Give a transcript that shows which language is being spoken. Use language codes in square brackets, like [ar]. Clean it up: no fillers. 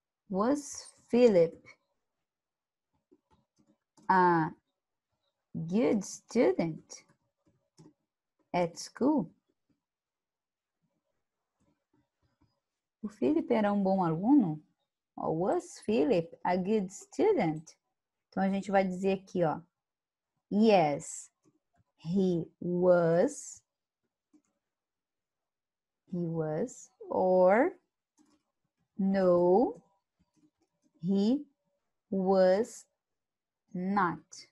[en] Was Philip a good student at school? [pt] O Philip era um bom aluno? [en] Was Philip a good student? [pt] Então, a gente vai dizer aqui, ó. [en] Yes, he was. He was. Or, no, he was not.